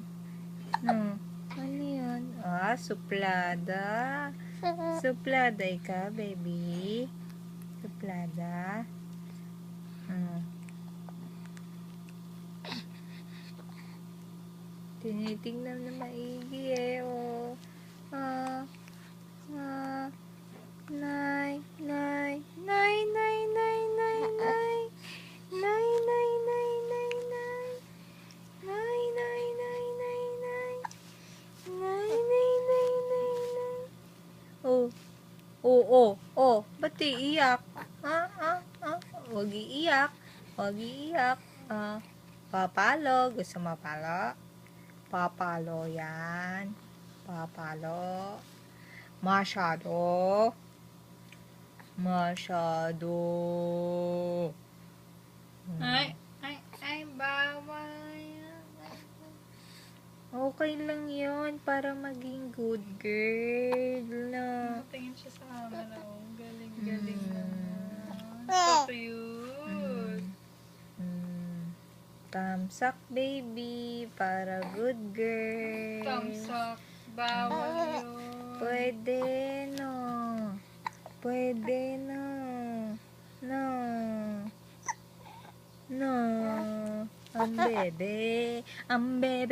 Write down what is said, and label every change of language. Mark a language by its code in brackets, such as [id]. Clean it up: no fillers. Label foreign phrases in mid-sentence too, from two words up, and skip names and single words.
[tl] No? Ano yun? Ah, suplada. Suplada ka, baby? Suplada? Tinitingnan na maigi eh, oh. Ah, ah, nay, nay, nay, nay, nay, nay, nay. Nay, nay, nay, nay, nay. Nay, nay, nay, nay, nay. Nay, nay, nay, nay, nay. Oh, ba't iiyak? Huwag iiyak. Huwag iiyak. Papalo. Gusto mo palo? Papalo yan. Papalo. Masyado. Masyado. Ay, bawal. Okay lang yun para maging [en] good girl. [tl] No? Tingin siya sa camera. Oh. Galing naman. [en] So cute. Thumbs up, baby. [tl] Para [en] good girl. Thumbs up. [tl] Bawal yun. Pwede, no? Pwede, no? No. No. Ang bebe. Ang bebe.